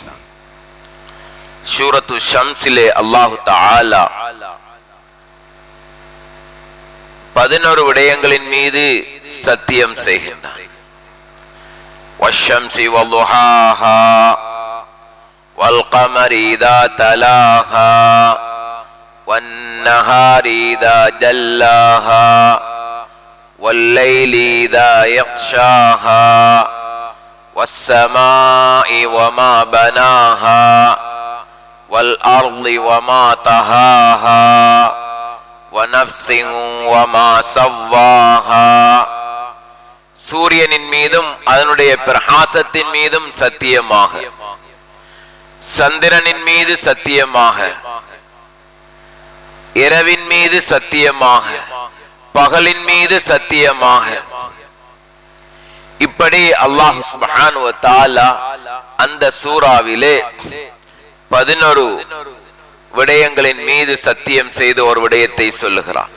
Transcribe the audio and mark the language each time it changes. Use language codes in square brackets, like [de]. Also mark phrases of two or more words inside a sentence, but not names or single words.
[ta] சூரத்து ஷம்ஸிலே [ar] الله تعالى [ta] 11 விடயங்களின் மீது சத்தியம் செய்கின்றான். [ar] والشمس وضحاها والقمر إذا تلاها والنهار إذا جلاها والليل إذا يغشاها والسماء وما بناها والأرض وما طحاها ونفس وما سواها. [ta] சூரியனின் மீதும் அதனுடைய பிரகாசத்தின் மீதும் சத்தியமாக, சந்திரனின் மீது சத்தியமாக, இரவின் மீது சத்தியமாக, பகலின் மீது சத்தியமாக, இப்படி [ar] الله سبحانه وتعالى [ta] அந்த சூராவிலே 11 விடயங்களின் மீது சத்தியம் செய்து ஒரு விடயத்தை சொல்லுகிறார்.